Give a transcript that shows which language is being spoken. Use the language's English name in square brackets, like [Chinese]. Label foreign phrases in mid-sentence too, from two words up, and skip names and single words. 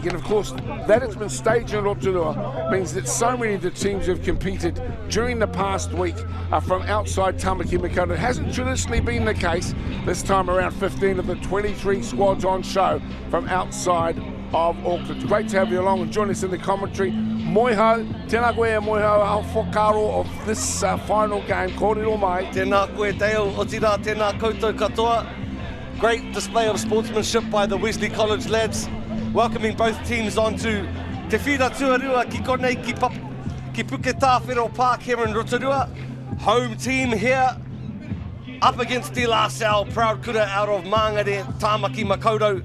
[English] And of course, that it's been staged in Rotorua means that so many of the teams who have competed during the past week are from outside Tamaki Makaurau. It hasn't traditionally been the case. This time around, 15 of the 23 squads on show from outside of Auckland. Great to have you along and join us in the commentary. [Māori] Moiho, tēnā koe e moiho au whakaro [English] of this final game. [Māori] Kōrero mai. Tēnā koe Dale, o tira, tēnā koutou katoa. [English] Great display of sportsmanship by the Wesley College lads, welcoming both teams onto [Māori] Te Whira Tuarua ki konei [English] ki Puketawhero Park here in Rotorua. Home team here, up against Salle, proud kura out of Māngere, Tamaki Makaurau.